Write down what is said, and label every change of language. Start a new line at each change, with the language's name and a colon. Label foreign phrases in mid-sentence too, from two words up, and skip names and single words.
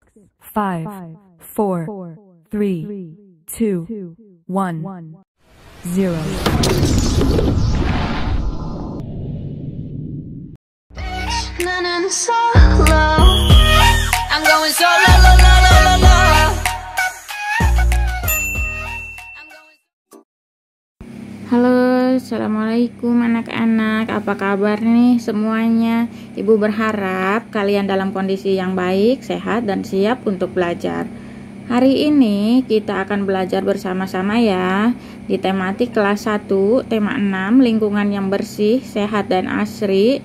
English: 5, 4, 3, 2, 1, 0.
Korean: 나는 solo.
English: I'm going solo, lo, lo, lo, lo, lo.
Indonesian: Halo, assalamualaikum anak-anak. Apa kabar nih semuanya? Ibu berharap kalian dalam kondisi yang baik, sehat, dan siap untuk belajar. Hari ini kita akan belajar bersama-sama ya di tematik kelas 1, tema 6, lingkungan yang bersih, sehat, dan asri.